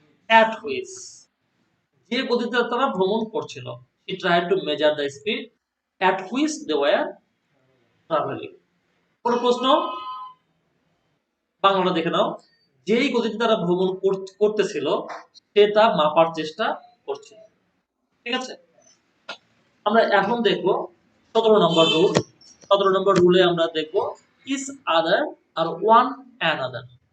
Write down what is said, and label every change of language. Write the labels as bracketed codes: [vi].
[en] at which, [bn] যে গতিতে তারা ভ্রমণ করছিল। [en] he tried to measure the speed at which they were traveling। [bn] কোন প্রশ্ন? বাংলাটা দেখে নাও। যেই গতিতে তারা ভ্রমণ করতেছিল সে তা মাপার চেষ্টা করছিল। ঠিক আছে? আমরা এখন দেখব 17 নম্বর রুল। 17 নম্বর রুলে আমরা দেখব ইস আদার আর ওয়ান অ্যানাদার।